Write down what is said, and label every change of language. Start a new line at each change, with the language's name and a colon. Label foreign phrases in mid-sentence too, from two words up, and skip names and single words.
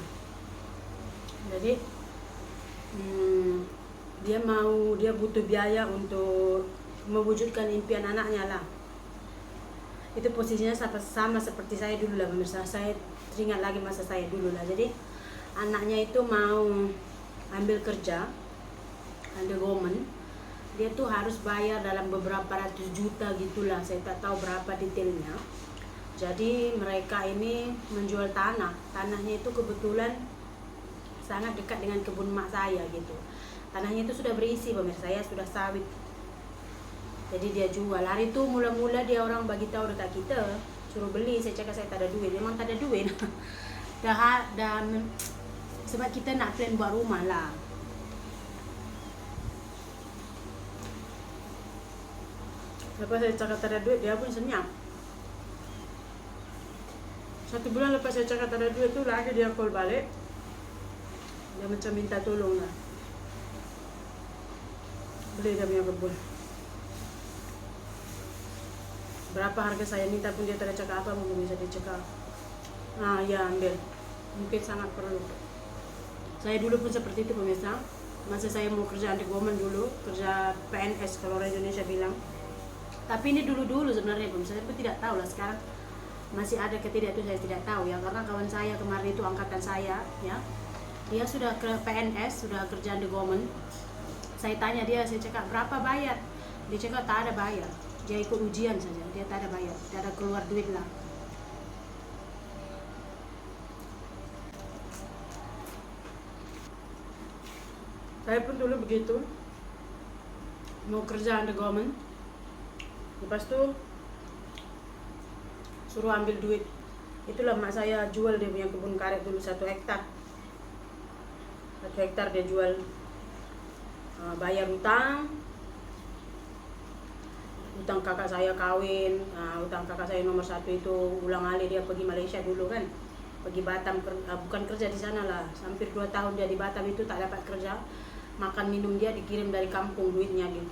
Indonesian: Jadi dia butuh biaya untuk mewujudkan impian anaknya lah. Itu posisinya sama seperti saya dulu lah pemirsa. Saya teringat lagi masa saya dulu lah. Jadi anaknya itu mau ambil kerja
English: under government,
Malay: dia tuh harus bayar dalam beberapa ratus juta gitulah, saya tak tahu berapa detailnya. Jadi mereka ini menjual tanahnya itu kebetulan sangat dekat dengan kebun mak saya gitu. Tanahnya itu sudah berisi pemirsa, saya sudah sawit. Jadi dia jual. Hari itu mula-mula dia orang bagi tahu dekat kita, suruh beli. Saya cakap saya tak ada duit. Memang tak ada duit. Sebab kita nak plan buat rumah lah. Lepas saya cakap tak ada duit, dia pun senyap. 1 bulan lepas saya cakap tak ada duit tu, lagi dia call balik. Dia macam minta tolong lah, beli dia punya kebun. Berapa harga saya minta pun dia tak ada cakap apa, mungkin bisa dia cakap ya ambil, mungkin sangat perlu.
Indonesian: Saya dulu pun seperti itu pemirsa. Masa saya mau kerja di government dulu, kerja PNS kalau orang Indonesia bilang. Tapi ini dulu sebenarnya pemirsa, saya pun tidak tahu lah sekarang masih ada ke tidak, itu saya tidak tahu ya. Karena kawan saya kemarin itu angkatan saya ya, dia sudah ke PNS, sudah kerja di government.
Malay: Saya tanya dia, saya cakap berapa bayar? Dia cakap tak ada bayar, dia ikut ujian saja, dia tak ada bayar, tak ada keluar duit lah. Saya pun dulu begitu, mau kerja di government, lepas tu suruh ambil duit. Itulah mak saya jual dia punya kebun karet dulu 1 hektar. 1 hektar dia jual, bayar utang kakak saya kawin, utang kakak saya nomor 1 itu ulang alik, dia pergi Malaysia dulu kan, pergi Batam, bukan kerja di sana lah, hampir 2 tahun dia di Batam itu tak dapat kerja, makan minum dia dikirim dari kampung duitnya gitu.